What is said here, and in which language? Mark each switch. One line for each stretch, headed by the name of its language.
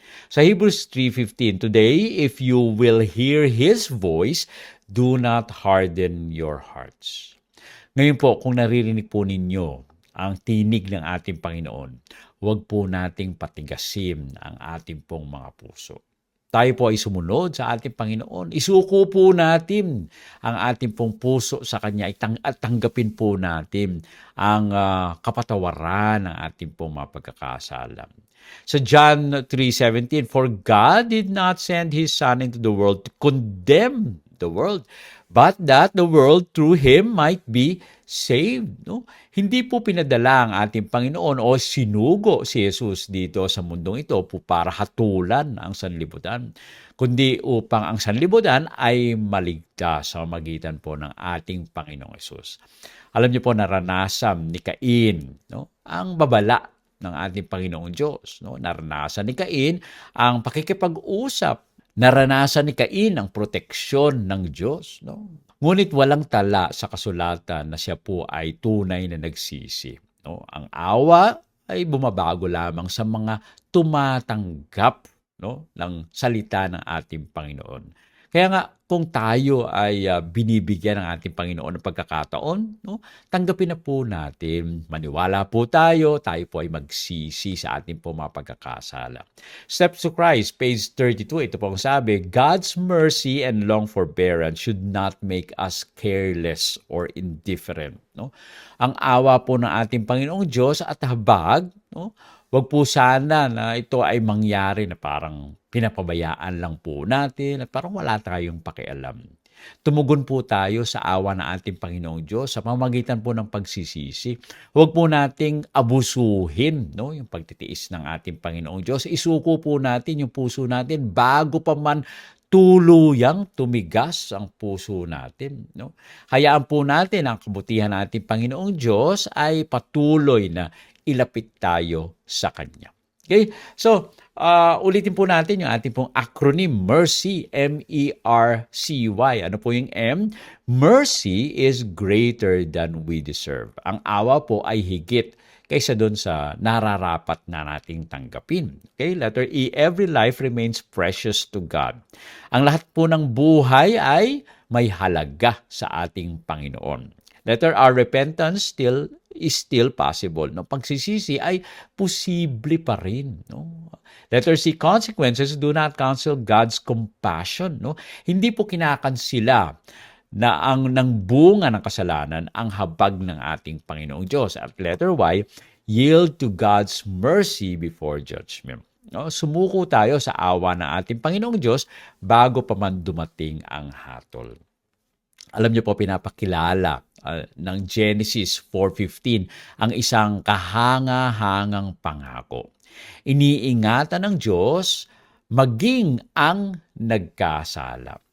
English: Sa Hebrews 3:15, today, if you will hear His voice, do not harden your hearts.
Filipino: Ngayon po, kung naririnig po ninyo ang tinig ng ating Panginoon, huwag po nating patigasin ang ating pong mga puso. Tayo po ay sumunod sa ating Panginoon. Isuko po natin ang ating pong puso sa Kanya at tanggapin po natin ang kapatawaran ng ating pong mga pagkakasala.
English: Sa John 3:17, for God did not send His Son into the world to condemn the world, but that the world through Him might be saved. No?
Filipino: Hindi po pinadala ang ating Panginoon o sinugo si Jesus dito sa mundong ito po para hatulan ang sanlibutan, kundi upang ang sanlibutan ay maligtas sa magitan po ng ating Panginoong Jesus. Alam niyo po, naranasan ni Cain, no, ang babala ng ating Panginoong Diyos. No? Naranasan ni Cain ang pakikipag-usap. Naranasan ni Cain ang proteksyon ng Diyos. No? Ngunit walang tala sa kasulatan na siya po ay tunay na nagsisi. No? Ang awa ay bumabago lamang sa mga tumatanggap, no, ng salita ng ating Panginoon. Kaya nga, kung tayo ay binibigyan ng ating Panginoon ng pagkakataon, no, tanggapin na po natin, maniwala po tayo po ay magsisi sa ating po mga pagkakasala.
English: Steps to Christ, page 32,
Filipino: ito po ang sabi,
English: God's mercy and long forbearance should not make us careless or indifferent. No?
Filipino: Ang awa po ng ating Panginoong Diyos at habag, no, wag po sana na ito ay mangyari na parang pinapabayaan lang po natin at parang wala tayong pakialam. Tumugon po tayo sa awa ng ating Panginoong Diyos sa pamamagitan po ng pagsisisi. Huwag po nating abusuhin, no, yung pagtitiis ng ating Panginoong Diyos. Isuko po natin yung puso natin bago pa man tuluyang tumigas ang puso natin. No? Hayaan po natin ang kabutihan ng ating Panginoong Diyos ay patuloy na ilapit tayo sa Kanya. Okay? So, ulitin po natin yung ating pong acronym, MERCY, M-E-R-C-Y. Ano po yung M?
English: Mercy is greater than we deserve.
Filipino: Ang awa po ay higit kaysa doon sa nararapat na nating tanggapin. Okay?
English: Letter E, every life remains precious to God.
Filipino: Ang lahat po ng buhay ay may halaga sa ating Panginoon.
English: Letter R, repentance is still possible.
Filipino: No? Pagsisisi ay posible pa rin. No?
English: Letter C, consequences do not cancel God's compassion. No?
Filipino: Hindi po kinakansila na ang ng bunga ng kasalanan ang habag ng ating Panginoong Diyos.
English: At letter Y, yield to God's mercy before judgment.
Filipino: No, sumuko tayo sa awa ng ating Panginoong Diyos bago pa man dumating ang hatol. Alam niyo po, pinapakilala ng Genesis 4:15 ang isang kahanga-hangang pangako. Iniingatan ng Diyos maging ang nagkasala.